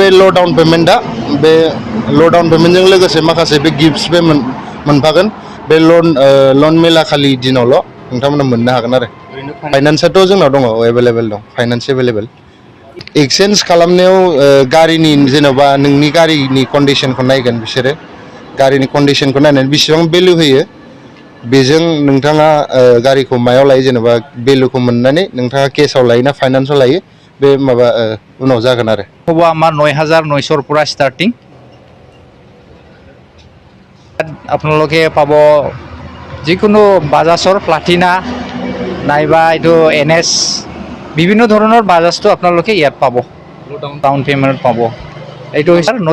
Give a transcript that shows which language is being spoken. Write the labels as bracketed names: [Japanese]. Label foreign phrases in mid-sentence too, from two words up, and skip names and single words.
[English] low down paymentजों [Bodo] लोगोसे माखासे बे गिफ्ट्सबो मोनफागोन बे लन मेला खालि दिनावल' नोंथांमोना मोननो हागोन आरो फाइनान्सआथ' जोंनाव दङ एभेलेबेल दं [English] finance available [Bodo] एक्सचेन्ज खालामनायाव गारिनि जेन'बा नोंनि गारिनि कन्डिसनखौ नायगोन बिसोरो गारिनि कन्डिसनखौ नायनानै बेसेबां भेलु होयो बेजों नोंथाङा गारिखौ मायाव लायो जेन'बा भेलुखौ मोननानै नोंथाङा केसाव लायो ना फाइनान्सआव लायो बे माबा उनाव जागोन आरो [Assamese] হ'ব আমাৰ 9,900ৰ পৰা ষ্টাৰ্টিং আপোনালোকে পাব যিকোনো বাজাজৰ প্লাটিনা নাইবা এইটো NS বিভিন্ন ধৰণৰ বাজাজটো আপোনালোকে ইয়াত পাব [English] down payment [Assamese] পাব এইটো হৈছে